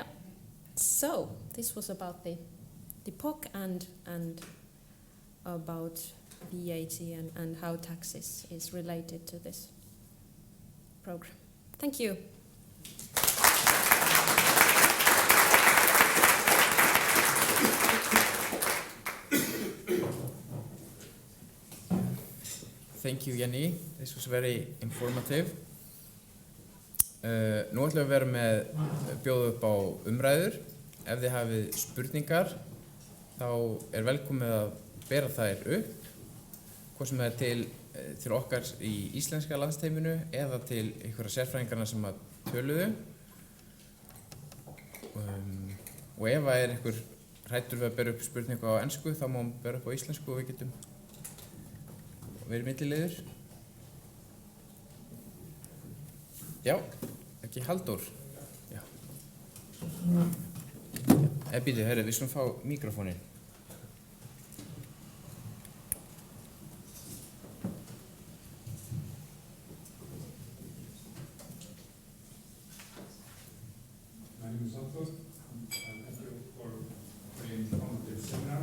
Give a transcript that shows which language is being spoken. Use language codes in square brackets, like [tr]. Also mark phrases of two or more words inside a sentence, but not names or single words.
[en] So this was about the POC and about VAT and how taxes is related to this program. Thank you. Thank you, Jenny. This was very informative. [is] Nú ætlum við að vera bjóða upp á umræður. Ef þið hafið spurningar, þá velkomið að bera þær upp, hvort sem það til okkar í íslenska landsteiminu eða til einhverja sérfræðingarna sem að töluðu. Og ef það einhver hræddur við að bera upp spurningu á ensku, þá má bera upp á íslensku og við getum verið milliliður. Já, ekki Halldór. Já. Býtu, við skulum fá mikrofóninn. [en] My name is Halldór, and thank you for the informative seminar.